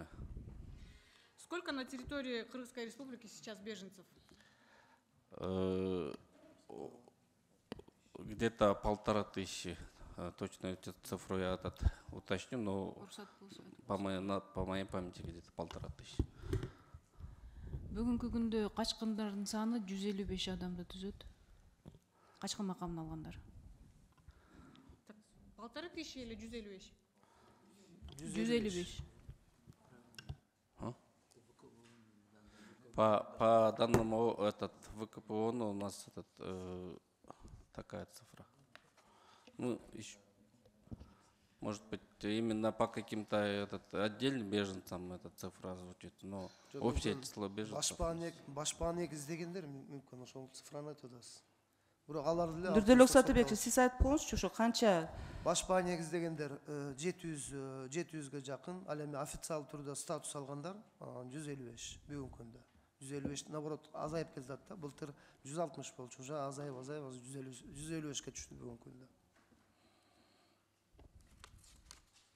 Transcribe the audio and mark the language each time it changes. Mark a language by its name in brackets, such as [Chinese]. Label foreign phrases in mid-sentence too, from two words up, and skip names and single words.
[Russian] Сколько на территории Кыргызской Республики сейчас беженцев? Где-то 1500. Точно цифру я уточню, но по моей памяти где-то 1500. [Kyrgyz] Бүгүнкү күндө качкындардын саны 155 адамды түзөт. Качкын макамын алгандар. [Russian] 1500 или 155? 155. По данному ВКПО у нас такая цифра. Ну, еще, может быть, именно по каким-то отдельным беженцам эта цифра звучит, но общее число беженцев. [Kyrgyz] Башпа негиздегендер мүмкүн ошол цифраны айтып атасыз. Бирок алар деле Нурдөлөк Сатыбекович, сиз айтып коюңузчу, ошо канча? Башпа негиздегендер 700ге жакын, ал эми официал түрдө статус алгандар 155 бүгүнкү күндө. 155 наоборот азайып келатат да. Былтыр 160 болчу, уже азайып 155ке түштү бүгүнкү күндө.